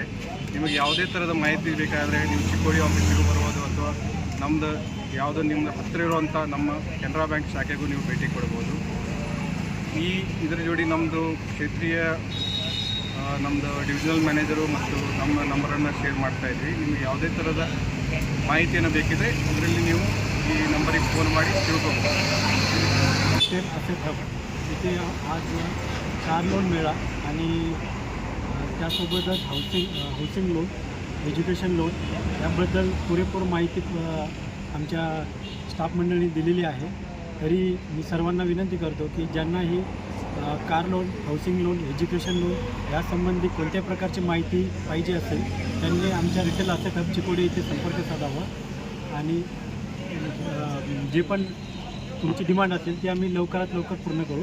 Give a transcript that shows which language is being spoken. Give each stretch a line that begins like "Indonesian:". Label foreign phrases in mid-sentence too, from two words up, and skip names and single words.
Kannada: ನಿಮಗೆ ಯಾವುದೇ ಥರದ ಮಾಹಿತಿ ಬೇಕಾದರೆ ನೀವು ಚಿಕ್ಕೋಡಿ ಆಫೀಸಿಗೂ ಬರ್ಬೋದು ಅಥವಾ ನಮ್ಮದು ಯಾವುದೋ ನಿಮ್ಮ ಹತ್ತಿರ ಇರುವಂಥ ನಮ್ಮ ಕೆನರಾ ಬ್ಯಾಂಕ್ ಶಾಖೆಗೂ ನೀವು ಭೇಟಿ ಕೊಡ್ಬೋದು. ಇದರ ಜೋಡಿ ನಮ್ಮದು ಕ್ಷೇತ್ರೀಯ ನಮ್ಮದು
English: divisional manager
Kannada: ಮತ್ತು ನಮ್ಮ ನಂಬರನ್ನು ಶೇರ್ ಮಾಡ್ತಾಯಿದ್ವಿ. ನಿಮಗೆ ಯಾವುದೇ ಥರದ ಮಾಹಿತಿಯನ್ನು ಬೇಕಿದ್ರೆ ಅದರಲ್ಲಿ ನೀವು ಈ ನಂಬರಿಗೆ फोन ಮಾಡಿ ತಿಳ್ಕೊಬೋದು.
English: asset hub
Marathi: इथे आज
English: car loan
Marathi: मेळा आणि त्यासोबतच
English: housing loan, education loan
Marathi: याबद्दल पुरेपूर माहिती आमच्या स्टाफ मंडळींनी दिलेली आहे. तरी मी सर्वांना विनंती करतो की ज्यांनाही
English: car loan, housing loan, education loan
Marathi: यासंबंधी कोणत्या प्रकारची माहिती पाहिजे असेल त्यांनी आमच्या
English: retail asset hub
Marathi: चिकोडी इथे संपर्क साधावा आणि जे पण तुमची डिमांड असेल ती आम्ही लवकरात लवकर पूर्ण करू.